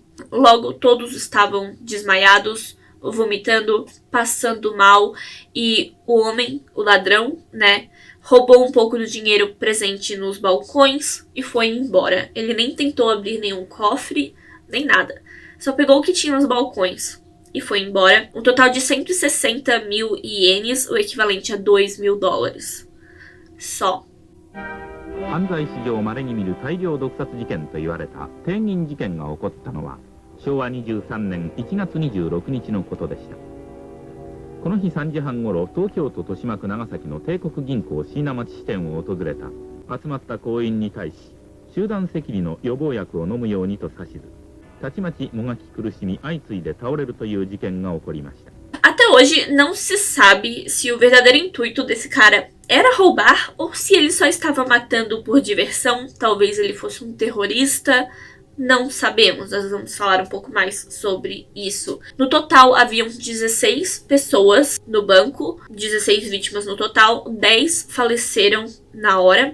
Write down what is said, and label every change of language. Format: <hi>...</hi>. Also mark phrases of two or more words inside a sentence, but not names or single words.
<pt>Logo, todos estavam desmaiados, vomitando, passando mal, e o homem, o ladrão, roubou um pouco do dinheiro presente nos balcões e foi embora. Ele nem tentou abrir nenhum cofre, nem nada. Só pegou o que tinha nos balcões e foi embora. Um total de 160 mil ienes, o equivalente a $2.000. Só.</pt> <ja>犯罪史上稀に見る大量毒殺事件と言われた天銀事件が起こったのは昭和23年1月26日のことでした。この日3時半ごろ、東京都豊島区長崎の帝国銀行椎名町支店を訪れた集まった行員に対し、集団赤痢の予防薬を飲むようにと指図、たちまちもがき苦しみ相次いで倒れるという事件が起こりました。</ja> <pt>Até hoje não se sabe se o verdadeiro intuito desse cara era roubar ou se ele só estava matando por diversão. Talvez ele fosse um terrorista. Não sabemos, nós vamos falar um pouco mais sobre isso. No total, haviam 16 pessoas no banco, 16 vítimas no total, 10 faleceram na hora.</pt>